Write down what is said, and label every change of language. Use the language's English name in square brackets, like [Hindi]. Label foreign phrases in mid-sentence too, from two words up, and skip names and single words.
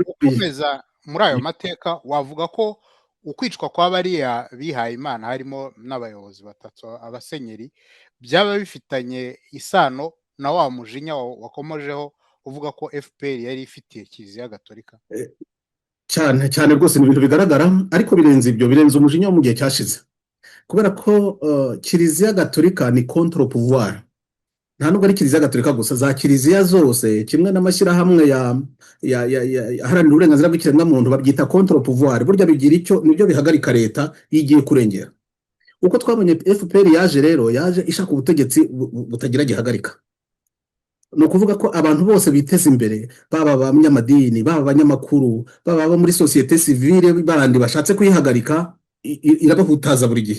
[Kinyarwanda] Ukomeza muri ayo mateka wavuga ko ukwicwa kwa bariya bihaye Imana harimo n'abayobozi batatu abasenyeri byaba bifitanye isano na wa mujinya wakomojeho uvuga ko FPR yari ifitiye kiliziya gatolika? Cyane cyane rwose ni ibintu bigaragara, ariko birenze ibyo, birenze umujinya wo mu gihe cyashize, kubera ko kiliziya gatolika ni [French] contre pouvoir. [Kinyarwanda] Nta nubwo ari kiliziya gatolika gusa, za kiliziya zose kimwe n'amashyirahamwe aharanira uburenganzira bw'ikiremwamuntu babyita [French] contre pouvoir. [Kinyarwanda] Burya bigira icyo, nibyo bihagarika leta yigiye kurengera. Uko twabonye FPR yaje rero, yaje ishaka ubutegetsi butagira gihagarika. Ni ukuvuga ko abantu bose biteza imbere, baba abanyamadini, baba abanyamakuru, baba abo muri sosiyete sivile bandi bashatse kuyihagarika, irabahutaza buri gihe.